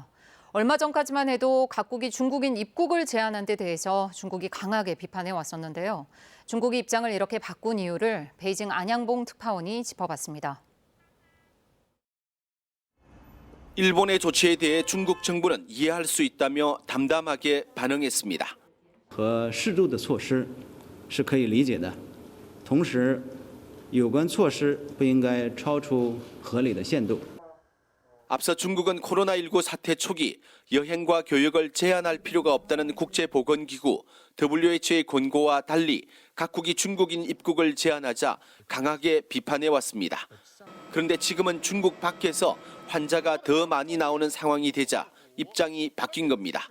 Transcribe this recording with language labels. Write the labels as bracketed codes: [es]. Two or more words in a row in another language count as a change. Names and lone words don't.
[ko] 얼마 전까지만 해도 각국이 중국인 입국을 제한한 데 대해서 중국이 강하게 비판해 왔었는데요. 중국이 입장을 이렇게 바꾼 이유를 베이징 안양봉 특파원이 짚어봤습니다. 일본의 조치에 대해 중국 정부는 이해할 수 있다며 담담하게 반응했습니다. [zh] 和适度的措施是可以理解的，同时有关措施不应该超出合理的限度。 [ko] 앞서 중국은 코로나19 사태 초기 여행과 교역을 제한할 필요가 없다는 국제보건기구 WHO의 권고와 달리 각국이 중국인 입국을 제한하자 강하게 비판해왔습니다. 그런데 지금은 중국 밖에서 환자가 더 많이 나오는 상황이 되자 입장이 바뀐 겁니다.